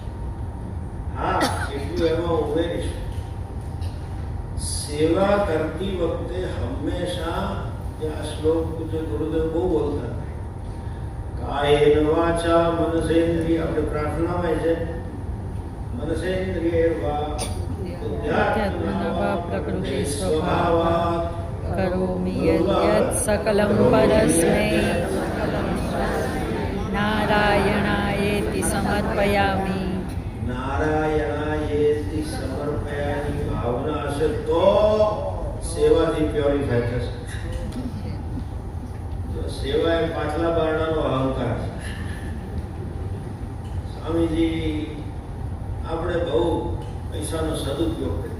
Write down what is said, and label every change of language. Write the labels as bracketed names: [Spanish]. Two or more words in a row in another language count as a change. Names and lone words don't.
[Gujarati] હા, એટલું એમાં ઉમેરીશ, સેવા કરતી વખતે હંમેશા આ શ્લોક જે ગુરુદેવ બહુ બોલતા, [Sanskrit] કાયેન વાચા મનસેન્દ્રિય, [Gujarati] આપણે પ્રાર્થનામાં છે [Sanskrit] મનસેન્દ્રિય વા बुद्ध्यात्मना प्रकृति स्वभावात् करोमि यत् सकलं परस्मै नारायणायेति समर्पयामि. નારાયણાયેતિ સમર્પયાની [Gujarati] ભાવના હશે તો સેવાથી પ્યોરિફાય થશે. તો સેવા એ પાછલા બારણાનો અહંકાર છે. સ્વામીજી આપણે બહુ પૈસાનો સદુપયોગ કરીએ.